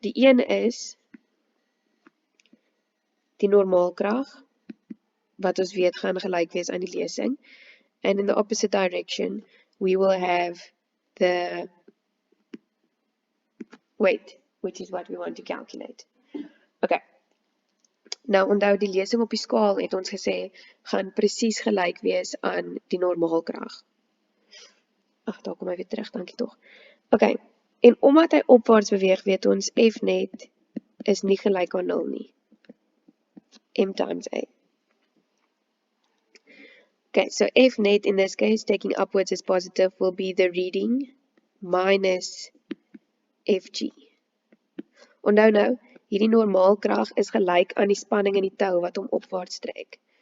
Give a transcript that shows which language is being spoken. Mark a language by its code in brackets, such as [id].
[af] Die een is die normaalkrag, wat ons weet gaan gelyk wees aan die lesing. [en] And in the opposite direction, we will have the weight, which is what we want to calculate. Okay. [af] Nou, onthou die lesing op die skaal het ons gesê, gaan presies gelyk wees aan die normaalkrag. Ag, daar kom hy weer terug, dankie tog. Okay, en omdat hy opwaarts beweeg, weet ons F net is nie gelyk aan 0 nie. [en] M times A. Okay, so F net in this case, taking upwards as positive, will be the reading minus Fg. [af] Onthou nou, hierdie normaalkrag is gelyk aan die spanning in die tou wat hom opwaarts trek.